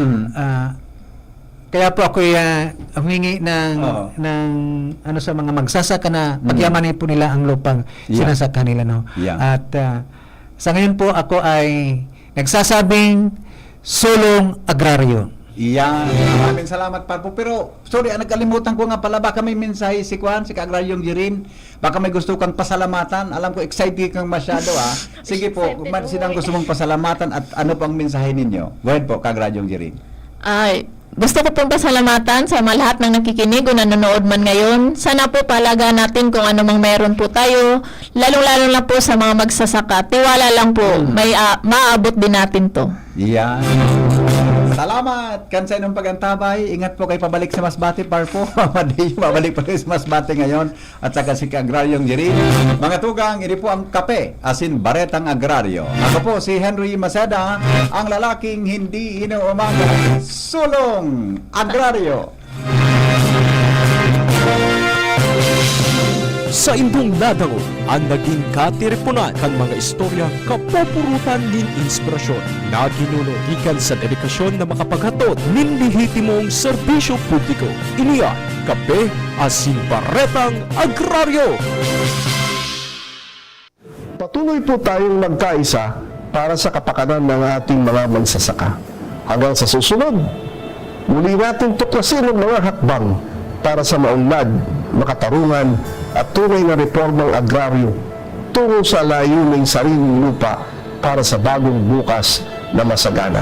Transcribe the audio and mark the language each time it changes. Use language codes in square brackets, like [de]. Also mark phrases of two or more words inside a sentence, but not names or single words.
[tl] Kaya po ako humingi ng sa mga magsasaka na pagyamanin po nila ang lupang sinasaka nila At sa ngayon po ako ay nagsasabing sulong agraryo. Maraming salamat, Parpo. Pero, sorry, nagkalimutan ko nga pala, baka may mensahe si Kagradyong Jerin. Baka may gusto kang pasalamatan. Alam ko, excited kang masyado, Sige po, kung sinang gusto mong pasalamatan at ano pang mensahe ninyo? [en] Go ahead [tl] po, Kagradyong Jerin. Gusto ko pong pasalamatan sa mga lahat ng nakikinig o nanonood man ngayon. Sana po palaga natin kung ano mang meron po tayo. Lalong-lalo na po sa mga magsasaka. Tiwala lang po, may maabot din natin to. [bik] Salamat kan sa inyong pagantabay. [tl] Ingat po kayo pabalik sa Masbate Parpo. Madi pabalik pa sa Masbate ngayon at saka si Agraryong Jerry. [bik] Mga tugang, ini po ang kape, asin baretang agraryo. [tl] Ako po si Henry Maceda, ang lalaking hindi inuumaga. Sulong Agraryo. [bik] Sa indong nadao, ang naging katiripunan kan mga istorya kapupurutan nin inspirasyon na ginuno gikan sa dedikasyon na makapaghatod nin lehitimong serbisyo publiko. Iniyan, kape, asin baretang agraryo. [tl] Patuloy po tayong magkaisa para sa kapakanan ng ating mga magsasaka. Hanggang sa susunod, muli natin tuklasin ang mga hakbang para sa maunlad, makatarungan at tunay na reformang agraryo tungo sa layuning sariling lupa para sa bagong bukas na masagana.